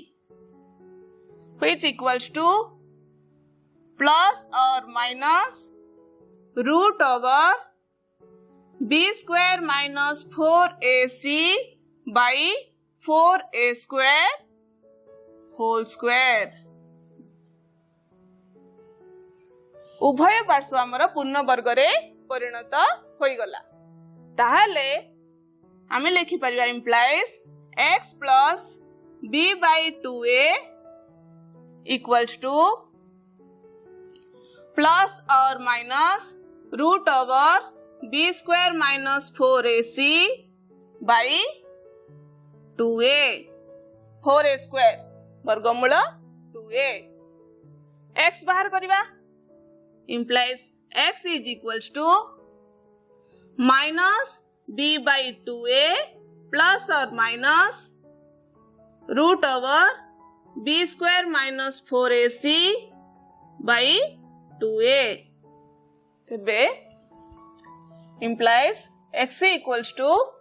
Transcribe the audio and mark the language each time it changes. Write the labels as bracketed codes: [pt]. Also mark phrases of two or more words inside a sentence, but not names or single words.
[en] which equals to plus or minus root over b² minus 4ac by 4a² whole square। [or] ଉଭୟ ପାର୍ଶ୍ୱ ଆମର ପୂର୍ଣ୍ଣ ବର୍ଗ ରେ ପରିଣତ ହୋଇ ଗଲା। ତାହାଲେ ଆମେ ଲେଖି ପାରିବା [en] implies x plus b by 2a equals to plus or minus root over b square minus 4ac by 2a 4a square [or] ବର୍ଗମୂଳ 2a x ବାହାର କରିବା [en] implies x is equals to minus b by 2a plus or minus root over b square minus 4ac by 2a तबे implies x equals to